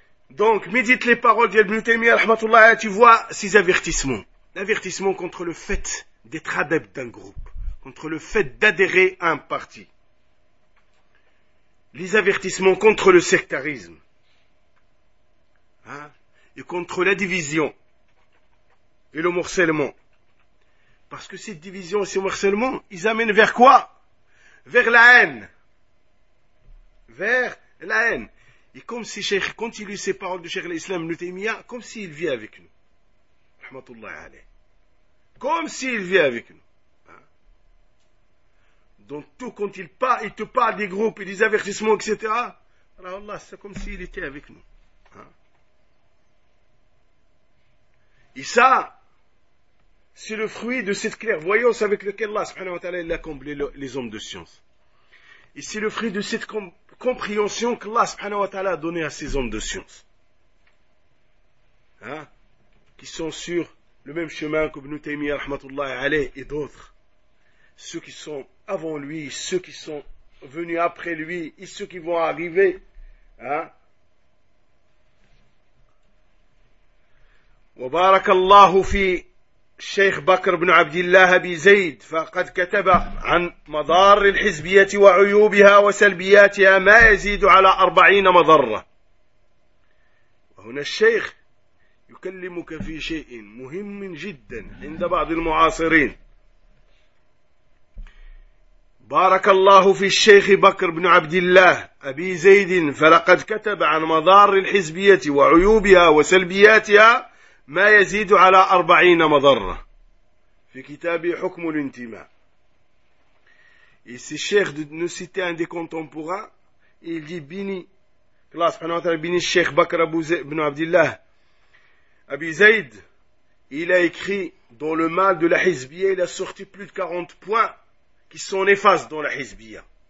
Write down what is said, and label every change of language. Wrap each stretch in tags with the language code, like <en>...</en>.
<fr>donc médite les paroles d'Ibn Taymiyyah rahmatullah tu vois ces avertissements l'avertissement contre le fait d'être adepte d'un groupe contre le fait d'adhérer à un parti les avertissements contre le sectarisme hein, et contre la division et le morcellement. Parce que cette division et ce morcellement, ils amènent vers quoi? Vers la haine. Vers la haine. Et comme si Cheikh continue ses paroles de Cheikh l'Islam, Ibn Taymiyyah, comme s'il vit avec nous. Rahmatullah alayh. Comme s'il vit avec nous. Donc tout quand il te parle des groupes et des avertissements, etc. Alors Allah, c'est comme s'il était avec nous. Hein? Et ça, c'est le fruit de cette clairvoyance avec laquelle Allah subhanahu wa ta'ala il a comblé les hommes de science. Et c'est le fruit de cette compréhension que Allah subhanahu wa ta'ala a donné à ces hommes de science. Hein? Qui sont sur le même chemin que Ibn Taymiyyah rahmatullah alayh et d'autres. Ceux qui sont avant lui, ceux qui sont venus après lui, et ceux qui vont arriver. Hein?</fr> <ar>وبارك الله في شيخ بكر بن عبد الله بن زيد فقد كتب عن مضار الحزبية وعيوبها وسلبياتها ما يزيد على 40 مضرة. وهنا الشيخ يكلمك في شيء مهم جدا عند بعض المعاصرين. بارك الله في الشيخ بكر بن عبد الله أبي زيد فلقد كتب عن مضار الحزبية وعيوبها وسلبياتها ما يزيد على 40 مضرة في كتابه حكم الانتماء.</ar> <fr>Et ce cheikh ne citait un des contemporains, il dit bini, Allah subhanahu wa ta'ala bini الشيخ بكر بن عبد الله أبي زيد, il a écrit dans le mal de la Hizbiyya, il a sorti plus de 40 points qui sont néfastes dans la Hizbiyya.</fr>